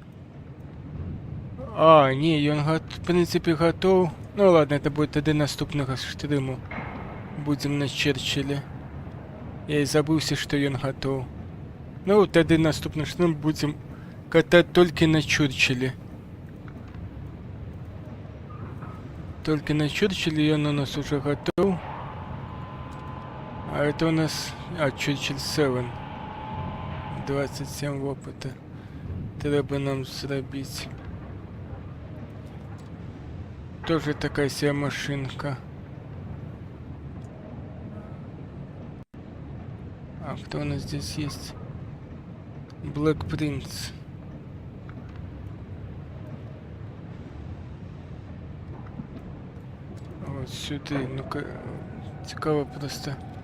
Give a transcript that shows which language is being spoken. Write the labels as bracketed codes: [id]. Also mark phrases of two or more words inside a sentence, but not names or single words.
[uk] А, ні, він в принципі готов. Ну ладно, це буде тоді наступного стриму. Будемо на Черчиллі. Я і забувся, що він готов. Ну, тоді наступний стрим будемо катати тільки на Черчиллі. [ru] Только на Черчилле, и он у нас уже готов. А это у нас... Черчилль 7. 27 опыта. [uk] Треба нам зробити. [ru] Тоже такая себе машинка. А кто у нас здесь есть? Black Prince. Вот сюда, ну-ка, [uk] цікаво просто.